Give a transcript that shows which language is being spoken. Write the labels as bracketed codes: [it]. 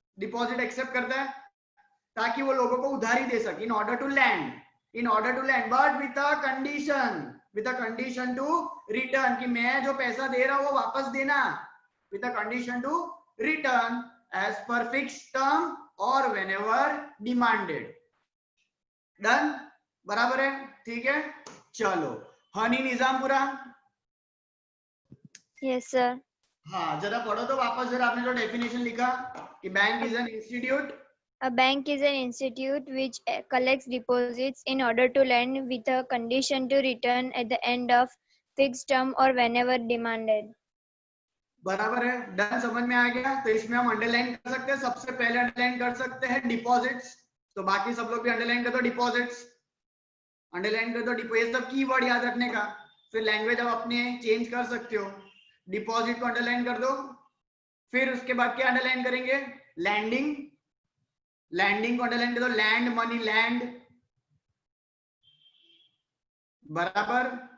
[en] deposit accept [hi] करता है ताकि वो लोगों को उधारी दे सके, [en] in order to lend, in order to lend, but with a condition, with a condition to return, [hi] कि मैं जो पैसा दे रहा हूं वो वापस देना, [en] With a condition to return as per fix term और whenever demanded. [hi] डन, बराबर है, ठीक है। चलो हनी निजामपुरा, [en] Yes sir. [hi] हाँ जरा पढ़ो तो वापस, जरा आपने जो डेफिनेशन लिखा कि [en] Bank is an institute. A bank is an institute which collects deposits in order to lend with a condition to return at the end of fixed term or whenever demanded. [hi] बराबर है, done, समझ में आ गया। तो इसमें हम underline कर सकते हैं, सबसे पहले अंडरलाइन कर सकते हैं डिपॉजिट्स, तो बाकी सब लोग भी अंडरलाइन कर दो डिपॉजिट्स, अंडरलाइन कर दो। ये सब कीवर्ड याद रखने का, फिर लैंग्वेज आप अपने चेंज कर सकते हो। डिपॉजिट को अंडरलाइन कर दो, फिर उसके बाद क्या अंडरलाइन करेंगे, लैंडिंग, लैंडिंग को अंडरलाइन कर दो, लैंड मनी, लैंड, बराबर।